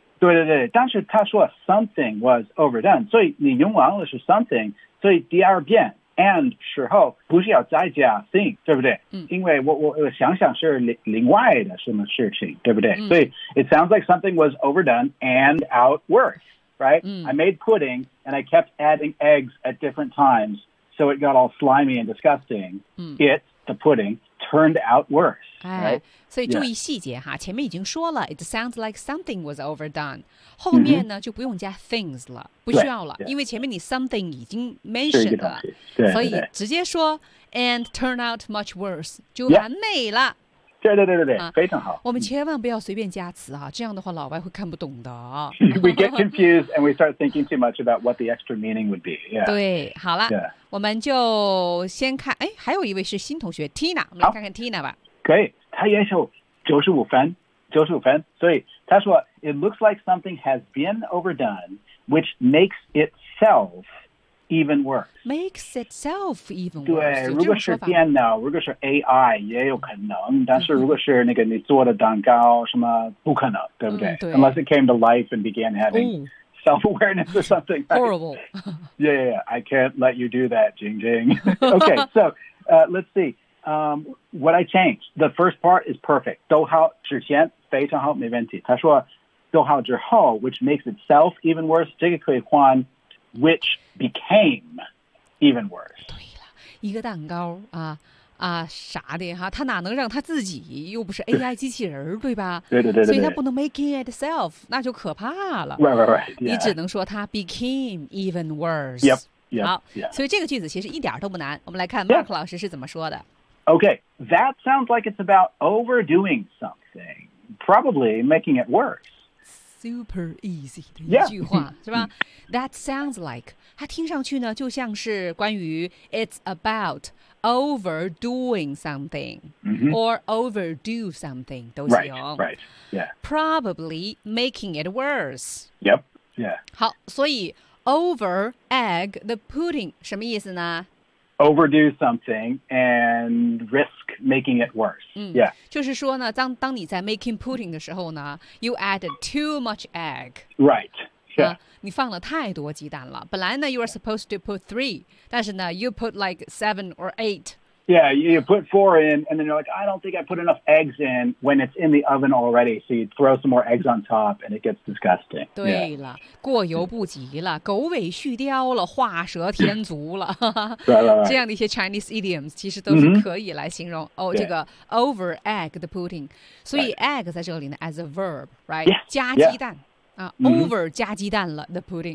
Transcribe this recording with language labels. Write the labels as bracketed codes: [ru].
[zh] 对对对，但是他说 something was overdone, 所以你用完了是 something, 所以第二遍 and 时候不是要再加 thing, 对不对、嗯、因为我想想是另外的什么事情，对不对、嗯、 [en] 所以 it sounds like something was overdone and out worse, right?、 [zh] 嗯、 [en] I made pudding and I kept adding eggs at different times, so it got all slimy and disgusting.、 [zh] 嗯、 [en] it, the pudding,turned out worse. [zh] 哎、 [en] right? ， [zh] 所以注意细节哈， [en] yeah. [zh] 前面已经说了 ， it sounds like something was overdone. 后面呢、 mm-hmm. 就不用加 things 了，不需要了， [en] yeah. [zh] 因为前面你 something 已经 mentioned 了，所以直接说 and turn out much worse 就完美了。 Yeah. 对对对对对、啊、非常好。我们千万不要随便加词啊、嗯、这样的话老外会看不懂的。 [en] We get confused and we start thinking too much about what the extra meaning would be.、 Yeah. [zh] 对好了、 [en] yeah. [zh] 我们就先看，哎，还有一位是新同学 Tina, 我们来看看 Tina 吧。 [en] 可以，他也是95分，所以他说 It looks like something has been overdone, which makes itself even worse. Makes itself even worse. [zh] 对，如果是电脑，如果是 AI, 也有可能，但是如果是那个你做的蛋糕什么，不可能，对不对？对。 [en] Unless it came to life and began having self-awareness or something. Horrible. Yeah, I can't let you do that, Jing Jing. Okay, so let's see. What I changed. The first part is perfect. [zh] 逗号之前非常好，没问题。 [en] 他说逗号之后 which makes itself even worse, 这个可以换 Which became even worse. [zh] 对了，一个蛋糕啊啊啥的哈，它哪能让它自己，又不是 AI 机器人，对吧？对对 对, 对，所以它不能 making itself, 那就可怕了。 [en] Right, right, right.、 Yeah. [zh] 你只能说它 became even worse. [en] Yep, yep. [zh] 好 [en] yep. [zh] 所以这个句子其实一点都不难。我们来看 Mark、 [en] yep. [zh] 老师是怎么说的。 [en] Okay, that sounds like it's about overdoing something, probably making it worse. [zh] Super easy 的一句话、 [en] yeah. [zh] 是吧 That sounds like 它听上去呢就像是关于 It's about overdoing something、 [en] mm-hmm. Or overdo something 都行 right, right. Yeah. Probably making it worse Yep Yeah. [zh] 好所以 Over egg the pudding 什么意思呢 [en] Overdo something and risk making it worse.、 [zh] 嗯、 [en] yeah. 就是说呢 当你在 making pudding 的时候呢 you added too much egg. Right. Yeah. 你放了太多鸡蛋了。本来呢 you are supposed to put 3, 但是呢 you put like 7 or 8. Yeah, you put 4 in and then you're like, I don't think I put enough eggs in when it's in the oven already. So you throw some more eggs on top and it gets disgusting. [zh] 对了、 [en] yeah. [zh] 过犹不及了狗尾续貂了画蛇添足了。对了这样的一些 Chinese idioms 其实都是可以来形容、 [en] mm-hmm. 哦这个 over egg the pudding. 所以 egg 在这里呢 as a verb, right? Yeah, [zh] 加鸡蛋。 [en] Yeah. Over 加鸡蛋了 the pudding.